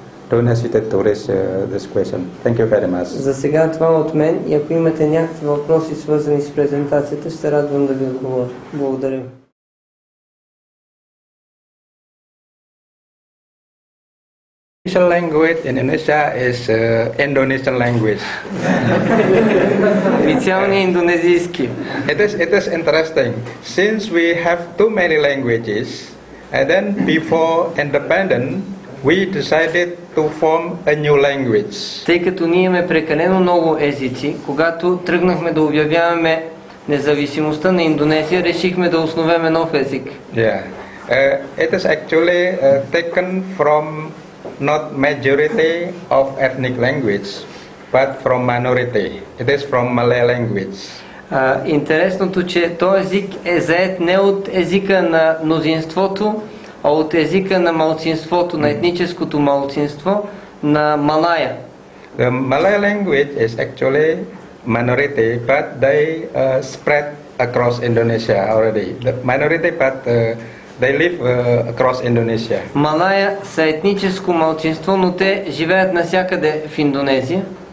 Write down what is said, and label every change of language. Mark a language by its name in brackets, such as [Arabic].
[English] don't hesitate to raise this question. Thank you very much. [Bulgarian] За сега това от мен и ако имате някакви въпроси свързани с презентацията, ще се радвам да ви отговоря. Благодаря. [English] Official language in Indonesia is Indonesian language. [Bulgarian] Официалният индонезийски. [English] It is interesting since we have too many languages, and then before independence we decided to form a new language. [Bulgarian] Тъй като ние имаме прекалено много езици, когато тръгнахме да обявяваме независимостта на Индонезия, решихме да основем нов език. [English] Yeah, it is actually taken from not majority of ethnic language, but from minority. It is from Malay language. [Bulgarian] Интересното, че този език е зает не от езика на мнозинството, а от езика на малцинството, на етническото малцинство, на Малая. [English] The Malay language is actually minority, but they spread across Indonesia already. The minority, but they live across Indonesia. [Bulgarian] Малая са етническо малцинство, но те живеят навсякъде в Индонезия.